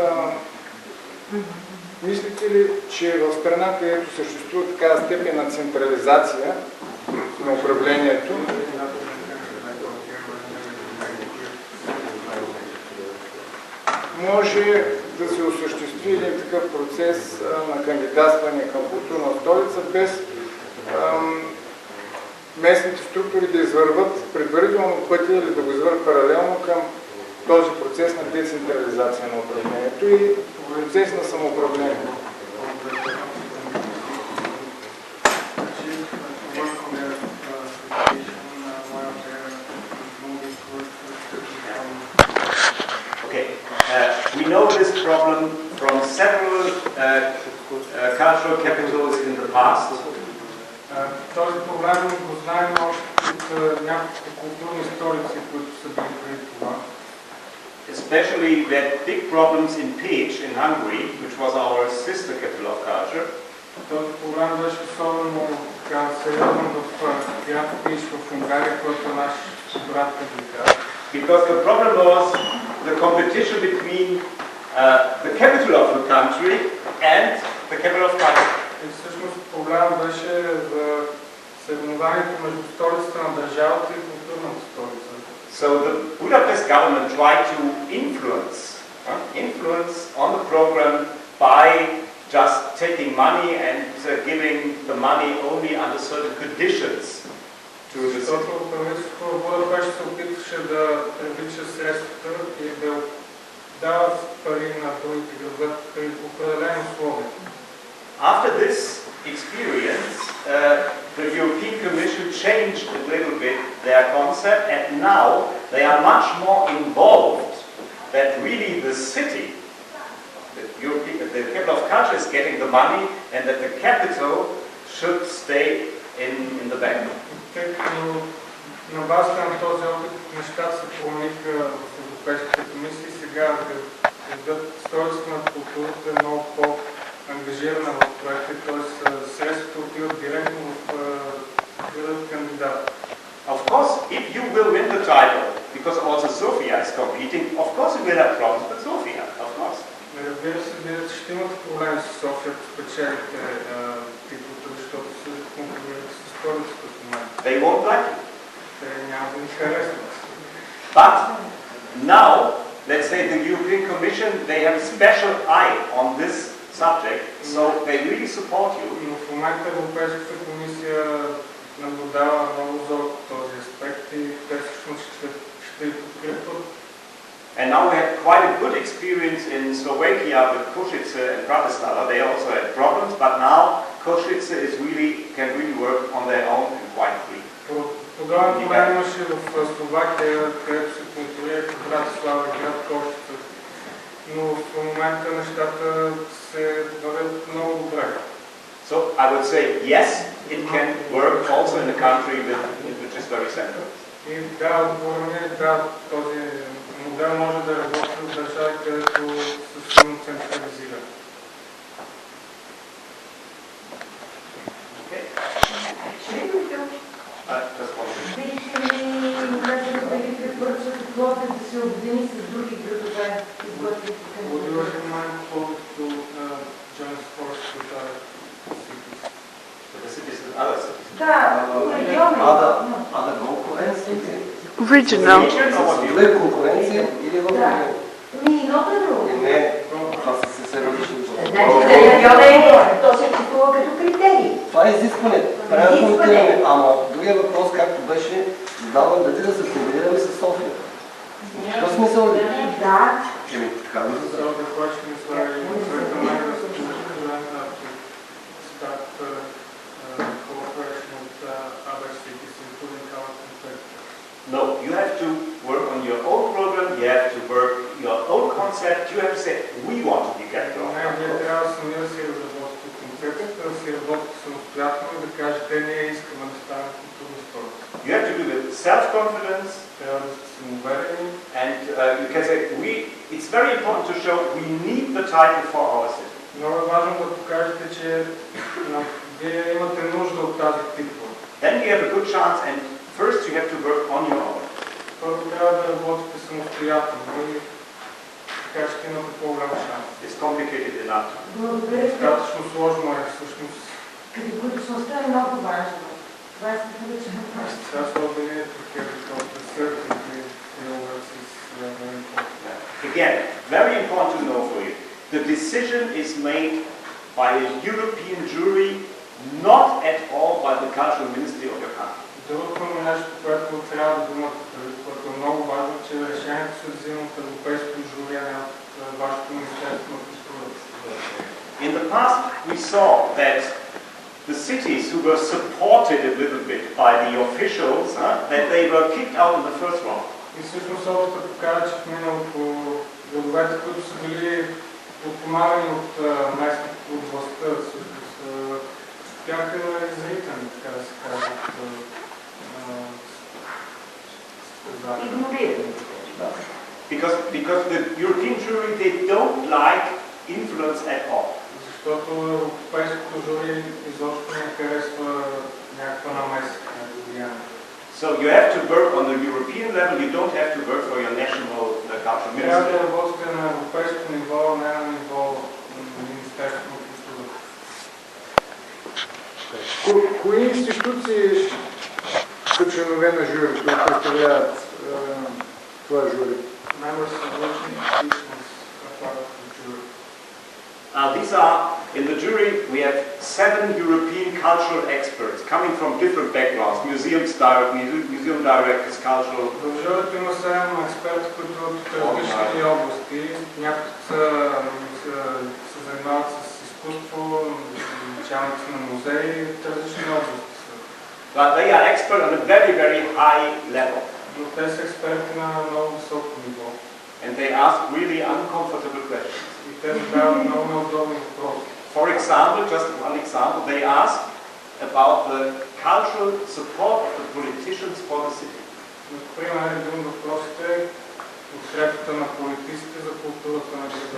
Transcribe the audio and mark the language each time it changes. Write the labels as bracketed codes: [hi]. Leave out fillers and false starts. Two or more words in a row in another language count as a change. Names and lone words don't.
[bg] Мислите ли, че в страна, където съществува такава степен на централизация на управлението, може да се осъществи един такъв процес на кандидатстване към културна столица без местните структури да извърват предварително пътя или да го извърват паралелно към този процес на децентрализация на управлението и процес на самоуправление. [en] We know this problem from several cultural capitals in the past. [bg] Този проблем го знаем още от няколко културни столици, които са били преди това. [en] Especially we had big problems in Pécs in Hungary, which was our sister capital of culture. [bg] Този проблем беше особено сериозен в град Pécs в Унгария, който е наш брат кандидат. [en] Because the problem was the competition between the capital of the country and the capital of culture. [bg] И всъщност проблемът беше за съревнованието между столицата на държавата и културната столица. [en] So the Budapest government tried to influence on the program by just taking money and giving the money only under certain conditions. [bg] Защото правителството в Будапешт се опитваше да привлича средствата и да дават пари на другите градове при определени условия. [en] After this experience, the European Commission changed a little bit their concept, and now they are much more involved that really the city, the capital of culture is getting the money, and that the capital should stay in the bank. [bg] Тъй като на базата на този опит нещата се промениха в Европейската комисия и сега столицата на културата е много по-ангажирана в проекта, т.е. средствата отиват директно в града кандидат. [en] Of course, if you will win the title, because also Sofia is competing, of course you will have problems with Sofia, of course. [bg] Разбира се, вие ще имате проблеми с София, ако спечелите титлата, защото се конкурирате с столицата в момента. [en] They won't like you. [bg] Те няма да ни харесват. [en] But now, let's say the European Commission, they have a special eye on this subject, so they really support you. [bg] Но в момента Европейската комисия наблюдава много зорко този аспект и те всъщност ще подкрепят. [en] And now we have quite a good experience in Slovakia with Košice and Bratislava. They also had problems, but now Košice can really work on their own and quite free. [bg] Подобен проблем имаше в Словакия, където се контролираха Братислава и град Кошица. Но в момента нещата се вървят много добре. [en] So I would say yes, it can work also in a country which is very central. [bg] И да, отговорът да, този модел може да работи в държави, където са силно централизирани. Okay. Дали препоръчвате Пловдив да се обедини с други градове? [en] Would you recommend Plовdив to join forces with other cities? [bg] Да, региони. Other конкуренции? [en] Regional. [bg] Две конкуренции или в регион? Едното е друго. Не, това са се различни. Значи за региона то се чувства като критерий. Това е изискване. Правилно коментиране. Ама другия въпрос, както беше задаван, дали да се комбинираме с София. В смисъл ли? Да. Така да се [en] So the question is whether you would recommend us to start cooperation with other cities, including our competitors. No, you have to work on your own program, you have to work your own concept, you have to say, we want to be capital. [bg] Вие трябва сами да си разработите концепцията, да си работите самостоятелно и да кажете, ние искаме да станем културна столица. [en] You have to do with self-confidence, [bg] Трябва да сте самоуверени. [en] and you can say, it's very important to show we need the title for our city. [bg] Много е важно да покажете, че вие имате нужда от тази титла. [en] Then you have a good chance, and first you have to work on your own. [bg] Първо трябва да работите самостоятелно и така ще имате по-голям шанс. [en] It's complicated enough. [bg] Благодаря. Достатъчно сложно е всъщност. Категоричността е много важна. Това е категоричен въпрос. Сега са обединени такива, защото се [en] again, very important to know for you, the decision is made by a European jury, not at all by the cultural ministry of your country. [bg] Другото нещо, което трябва да имате предвид, което е много важно, че решението се взима от европейското жури, а не от вашето министерство на културата. [en] In the past, we saw that the cities who were supported a little bit by the officials, that they were kicked out in the first round. [bg] И всъщност опитът показва, че в миналото градовете, които са били подпомагани от местните, от властта, всъщност бяха изритани, така да се каже. [en] Because the European jury, they don't like influence at all. [bg] Защото европейското жури изобщо не харесва някаква намеса, някакво влияние. [en] So you have to work on the European level, you don't have to work for your national cultural ministry. [bg] Трябва да работите на европейско ниво, не на ниво Министерство на културата. Кои институции са членове на жури, които представляват това жури? [en] Members of which institutions are part of the jury? These are, in the jury, we have 7 European cultural experts coming from different backgrounds, museum directors, cultural. [bg] В журито има 7 експерти, които от различни области. Някои се занимават с изкуство, началници на музеи от различни области. [en] But they are experts on a very, very high level. [bg] Но те са експерти на много високо ниво. [en] And they ask really uncomfortable questions. [bg] И те задават много неудобни въпроси. [en] For example, just one example, they ask about the cultural support of the politicians for the city. [bg] Например, един от въпросите е подкрепата на политиците за културата на града.